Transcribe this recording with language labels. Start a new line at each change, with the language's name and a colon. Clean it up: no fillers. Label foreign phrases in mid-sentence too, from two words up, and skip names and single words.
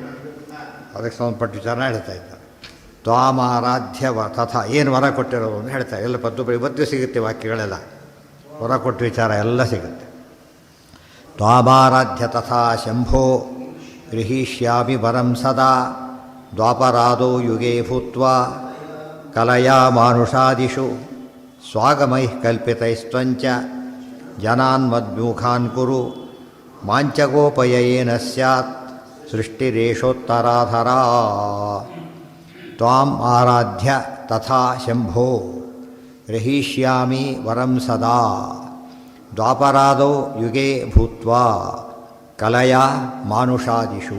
Kannada: ಅದಕ್ಕೆ ಸಂಬಂಧಪಟ್ಟ ವಿಚಾರನ ಹೇಳ್ತಾ ಇದ್ದಾರೆ.
Sanskrit: ತ್ವಾಮಾರಾಧ್ಯ ತಥಾ
Kannada: ಏನು ವರ ಕೊಟ್ಟಿರೋದು ಅಂತ ಹೇಳ್ತಾರೆ. ಎಲ್ಲ ಪದ್ದು ಇವತ್ತು ಸಿಗುತ್ತೆ ವಾಕ್ಯಗಳೆಲ್ಲ, ವರ ಕೊಟ್ಟ ವಿಚಾರ ಎಲ್ಲ ಸಿಗುತ್ತೆ.
Sanskrit: ತ್ವಾಮಾರಾಧ್ಯ ತಥಾ ಶಂಭೋ ಗೃಹೀಷ್ಯಾಮಿ ವರಂ ಸದಾ ದ್ವಾಪರಾದೋ ಯುಗೇ ಭೂತ್ವಾ ಕಲಯಾ ಮಾನುಷಾದಿಷು ಸ್ವಾಗಮೈಃ ಕಲ್ಪಿತೈಸ್ತ್ವಂಚ ಜನಾನ್ ಮದ್ಮುಖಾನ್ ಕುರು ಮಾಂಚಗೋಪಯೇನ ಸ್ಯಾತ್ ಸೃಷ್ಟಿರೇಷೋತ್ತರಾಧರಾ. ತ್ವಾಂ ಆರಾಧ್ಯ ತಥಾ ಶಂಭೋ ಗೃಹೀಷ್ಯಾಮಿ ವರಂ ಸದಾ ದ್ವಾಪರಾದೌ ಯುಗೇ ಭೂತ್ವಾ ಕಲಯಾ ಮಾನುಷಾದಿಷು.